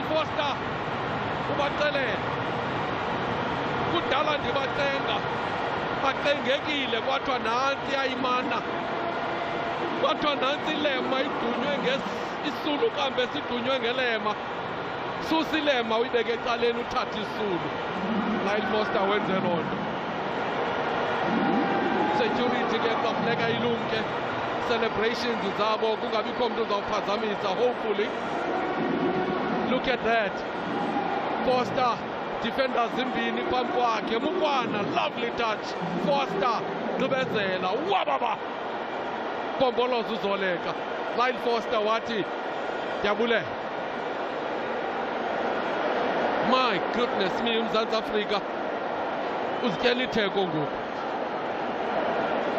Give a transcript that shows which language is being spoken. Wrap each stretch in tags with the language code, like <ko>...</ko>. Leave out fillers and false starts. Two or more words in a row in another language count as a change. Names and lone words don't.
<xh>Foster ubacelela kudala ndibacenga bacengekile kwathiwa nantsi yayimana kwathiwa nantsi ilema idunywe ngesisulu kambe sidunywe ngelema susa ilema uyibeke ecaleni uthatha isulu Lyle Foster wenze loo nto security ke kuzafuneka ilumke celebrations zabo kungabikho mntu uzawuphazamisa hopefully</xh> <en>look at that</en> <xh>Foster defenders zimbini phambi kwakhe Mukwana</xh> <en>lovely touch</en> <xh>Foster gqibezela wababa bomboloza uZoleka Lyle Foster wathi ndiyabulela</xh> <en>my goodness me</en> <xh>uMzantsi Afrika uzityela itheko ngoku</xh>